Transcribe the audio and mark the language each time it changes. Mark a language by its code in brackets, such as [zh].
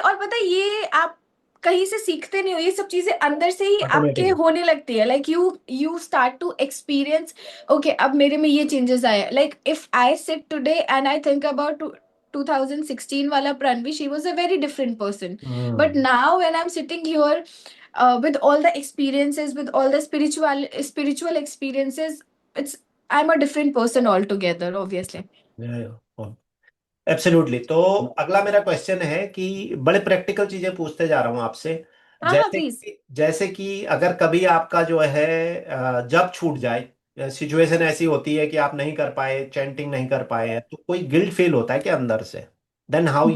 [hi] और पता है ये आप कहीं से सीखते नहीं हो, ये सब चीजें अंदर से ही आपके [en] Automatic. [hi] होने लगती है। [en] like you start to experience, okay [hi] अब मेरे में ये चेंजेस आए। [en] Like if I sit today and I think about 2016 वाला Pranvi, she was a very different person. But [hi] hmm. [en] now when I'm sitting here, with all the experiences, with all the spiritual experiences, it's I'm a different person altogether, obviously. Absolutely. [hi] तो अगला मेरा question है कि बड़े practical चीजें पूछते जा रहा हूं आपसे। हाँ हाँ प्लीज। जैसे कि अगर कभी आपका जो है जब छूट जाए, सिचुएशन ऐसी होती है कि आप नहीं कर पाए, चैंटिंग नहीं कर पाए हैं, तो कोई गिल्ट फील होता है कि अंदर से, [en] Then how you.